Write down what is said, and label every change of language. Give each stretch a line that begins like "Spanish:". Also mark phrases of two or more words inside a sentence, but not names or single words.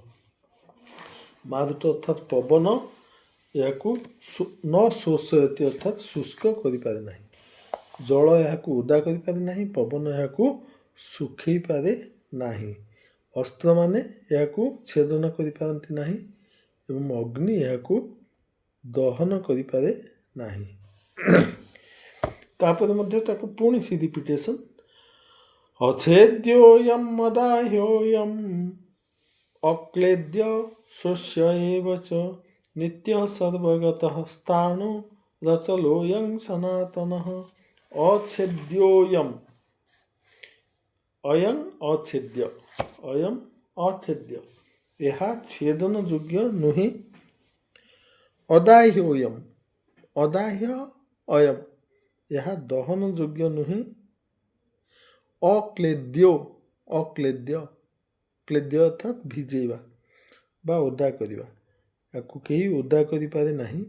Odia: ଅର୍ଥାତ୍ ପବନ ଏହାକୁ
Sanskrit: ନ ଶୋଷୟତି
Odia: ଅର୍ଥାତ୍ ଶୁଷ୍କ କରିପାରେ ନାହିଁ ଜଳ ଏହାକୁ ଓଦା କରିପାରେ ନାହିଁ ପବନ ଏହାକୁ ଶୁଖେଇ ପାରେ ନାହିଁ ଅସ୍ତ୍ରମାନେ ଏହାକୁ ଛେଦନ କରିପାରନ୍ତି ନାହିଁ ଏବଂ ଅଗ୍ନି ଏହାକୁ ଦହନ କରିପାରେ ନାହିଁ ତାପରେ ମଧ୍ୟ ତାକୁ ପୁଣି ସେ ରିପିଟେସନ୍
Sanskrit: ଅଛେଦ୍ୟୋୟମ୍ ଅଦାହ୍ୟୋୟମ୍ अक्लेद्य स्वस्य एव च नित्यः सर्वगतः स्थाणु रचलोऽयं सनातनः अछेद्योऽयम् अयं अछेद्य अयं अछेद्य
Odia: ଏହା ଛେଦନ ଯୋଗ୍ୟ ନୁହେଁ।
Sanskrit: ଅଦାହ୍ୟୋୟମ୍ ଅଦାହ୍ୟ ଅୟମ୍
Odia: ଏହା ଦହନ ଯୋଗ୍ୟ ନୁହେଁ।
Sanskrit: ଅକ୍ଲେଦ୍ୟ ଅକ୍ଲେଦ୍ୟ କ୍ଲେଦ୍ୟ
Odia: ଅର୍ଥାତ୍ ଭିଜେଇବା ବା ଓଦା କରିବା, ୟାକୁ କେହି ଓଦା କରିପାରେ ନାହିଁ।